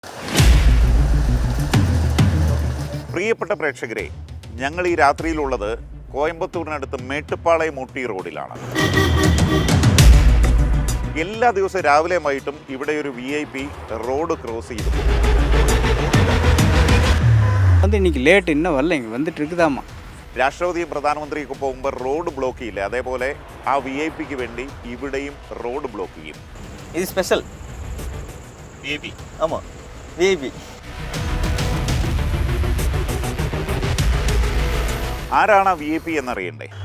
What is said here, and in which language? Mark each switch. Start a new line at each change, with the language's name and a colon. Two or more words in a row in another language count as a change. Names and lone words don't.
Malayalam: പ്രിയപ്പെട്ട പ്രേക്ഷകരെ, ഞങ്ങൾ ഈ രാത്രിയിലുള്ളത് കോയമ്പത്തൂരിനടുത്ത് മേട്ടുപ്പാളയം ഊട്ടി റോഡിലാണ്. എല്ലാ ദിവസവും രാവിലെയും വൈകിട്ടും ഇവിടെ ഒരു VIP
English: road cross
Malayalam: ചെയ്തു പോകും.
Tamil: இன்னைக்கு லேட் இன்னும் வரல, இங்கே வந்துட்டு இருக்குதாம்மா.
Malayalam: രാഷ്ട്രപതിയും പ്രധാനമന്ത്രിയൊക്കെ പോകുമ്പോൾ
English: road block
Malayalam: ചെയ്യില്ല, അതേപോലെ ആ VIP വേണ്ടി ഇവിടെയും
English: road block
Malayalam: ചെയ്യും.
Tamil: இது ஸ்பெஷல் VIP. ஆமாம் விஐபி.
Malayalam: ആരാണ് ആ VIP എന്നറിയണ്ടേ?